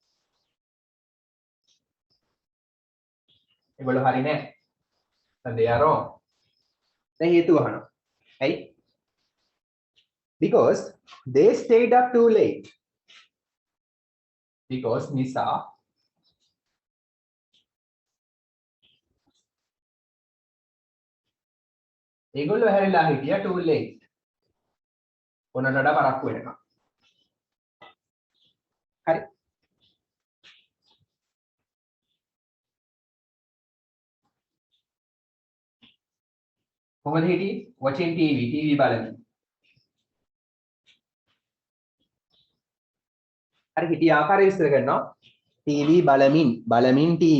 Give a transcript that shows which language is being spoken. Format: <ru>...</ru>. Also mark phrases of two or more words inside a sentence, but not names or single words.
<si>ඒගොල්ලෝ හරි නෑ</si> <en>and they are wrong</en> <si>දැන් හේතුව අහනවා ඇයි</si> <en>because they stayed up too late because</en> <si>නිසා ඒගොල්ලෝ හැරිලා හිටියා</si> <en>too late</en> <si>ඕනට වඩා පරක්කු වෙනකම් හරි කොහොමද හිටියේ</si> <en>watching TV</en> <si>බලමින් හරි හිටිය ආකාරය විස්තර කරනවා TV බලමින් TV</si>